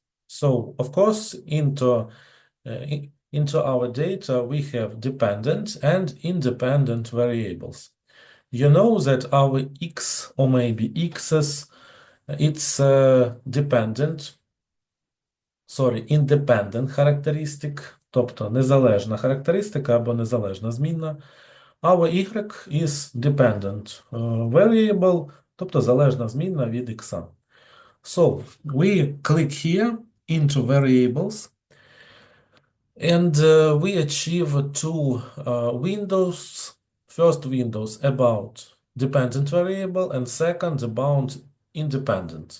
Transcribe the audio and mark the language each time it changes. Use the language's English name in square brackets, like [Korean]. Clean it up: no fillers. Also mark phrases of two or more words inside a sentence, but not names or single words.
[English] So, of course, into our data, we have dependent and independent variables. You know that our x or maybe x's, it's independent characteristic, [Ukrainian] тобто незалежна характеристика або незалежна змінна. [English] Our y is dependent variable, [Ukrainian] тобто залежна змінна від x. [English] So, we click here into variables, and we achieve two windows. First windows about dependent variable and second about independent.